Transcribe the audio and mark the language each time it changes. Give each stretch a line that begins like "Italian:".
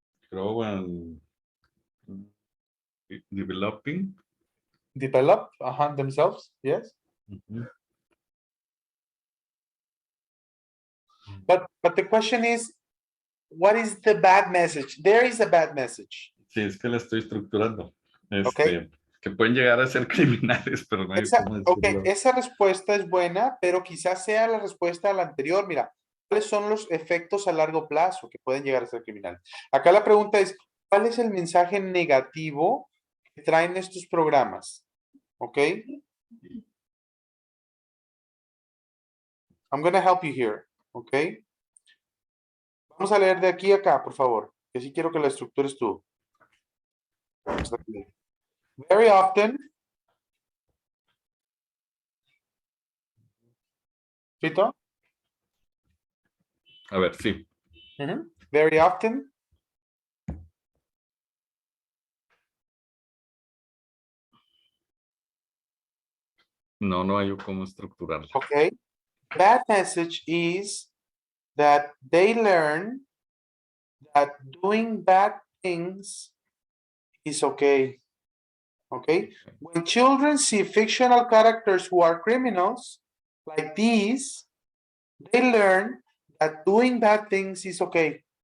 English: grow and developing. develop, themselves. Yes. Mhm. But the question is, what is the bad message? There is a bad message.
Spanish: Sí, es que la estoy estructurando.
English: Okay.
Spanish: Que pueden llegar a ser criminales, pero no hay cómo decirlo. Esa respuesta es buena, pero quizás sea la respuesta a la anterior. Mira, ¿cuáles son los efectos a largo plazo que pueden llegar a ser criminales? Acá la pregunta es, ¿cuál es el mensaje negativo que traen estos programas?
English: ¿Ok? I'm going to help you here. ¿Ok?
Spanish: Vamos a leer de aquí a acá, por favor, que sí quiero que la estructures tú.
English: Very often. ¿Fito?
Spanish: A ver, sí.
English: Very often.
Spanish: No hay cómo estructurarlo.
English: Okay. Bad message is that they learn that doing bad things is okay. Okay. When children see fictional characters who are criminals, like these, they learn that doing bad things is okay.